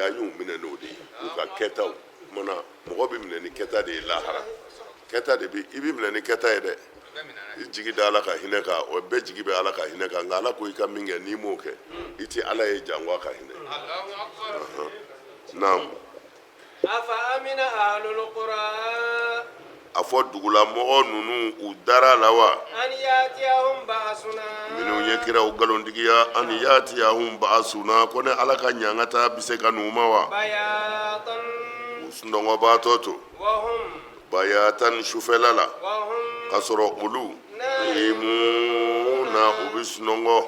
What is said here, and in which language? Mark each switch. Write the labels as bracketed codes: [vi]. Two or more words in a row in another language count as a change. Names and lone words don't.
[bm] an y'u minɛ n'o de ye u ka kɛtaw mana mɔgɔ bɛ minɛ ni kɛta de ye lahara kɛta de bi i bi minɛ ni kɛta ye dɛ i jigi da ala ka hinɛ kan o bɛɛ jigi bɛ ala ka hinɛ kan nka ala ko i ka min kɛ n'i m'o kɛ i ti ala ye jango ka hinɛ naam [ar] أفأمن أهل القرى [bm] a fɔ dugulamɔgɔ ninnu u dara la wa [ar] أن يأتيهم بأسنا [bm] minnu ye kiraw galontigiya [ar] أن يأتيهم بأسنا [bm] ko ne ala ka ɲangata bɛ se ka n'u ma wa [ar] بياتا [bm] u sunɔgɔbaatɔ to [ar] وهم [bm] bayatan sufɛla la ka sɔrɔ olu yemuna u bɛ sunɔgɔ